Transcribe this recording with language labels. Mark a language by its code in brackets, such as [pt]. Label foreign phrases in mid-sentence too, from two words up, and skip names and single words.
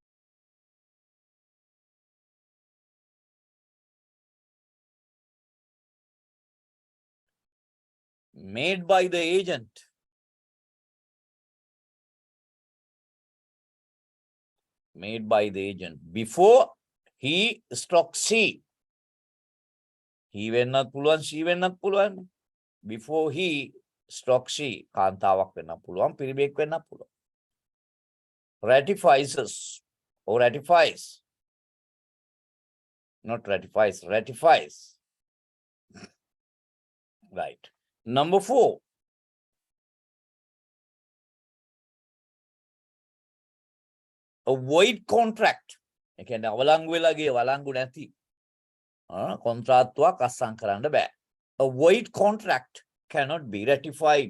[en] made by the agent before he stroke she. [si] He වෙන්නත් පුළුවන්, she වෙන්නත් පුළුවන්. [en] Before he stroke she, [si] කාන්තාවක් වෙන්නත් පුළුවන්, පිරිමියෙක් වෙන්නත් පුළුවන්. [en] Ratifies or ratifies. Not ratifies, ratifies. Right. Number 4. A void contract. [si] ඒ කියන්නේ අවලංගු වෙලා ගිය වලංගු නැති කොන්ත්‍රාත්තුවක් අත්සන් කරන්න බෑ. [en] A void contract cannot be ratified.